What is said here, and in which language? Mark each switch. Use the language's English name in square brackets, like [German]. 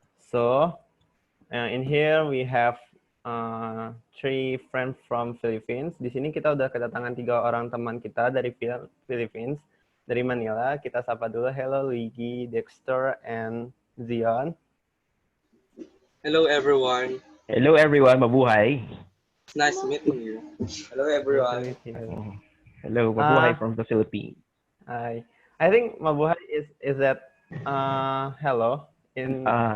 [English] So in here we have three friends from Philippines. [Indonesian] Di sini kita udah kedatangan 3 orang teman kita dari Philippines, dari Manila. Kita sapa dulu. [English] Hello Luigi, Dexter, and Zion. Hello everyone. Hello everyone, mabuhay. It's nice meeting you. Hello everyone. Nice to meet you. Hello, mabuhay from the Philippines. I think mabuhay is that hello in